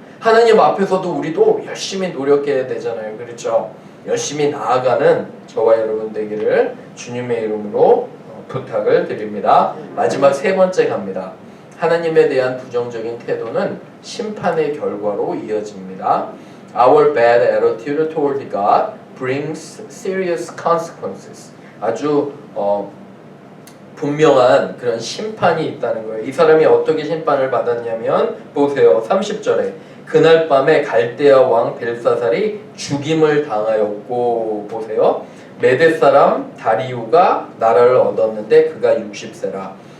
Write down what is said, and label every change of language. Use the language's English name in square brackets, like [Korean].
[Korean] 하나님 앞에서도 우리도 열심히 노력해야 되잖아요. 그렇죠? 열심히 나아가는 저와 여러분 되기를 주님의 이름으로 부탁을 드립니다. 마지막 세 번째 갑니다. 하나님에 대한 부정적인 태도는 심판의 결과로 이어집니다. [English] Our bad attitude toward God brings serious consequences. [Korean] 아주 분명한 그런 심판이 있다는 거예요. 이 사람이 어떻게 심판을 받았냐면 보세요. 30절에 그날 밤에 갈대아 왕 벨사살이 죽임을 당하였고 보세요. 메대 사람 다리우가 나라를 얻었는데 그가 60세라.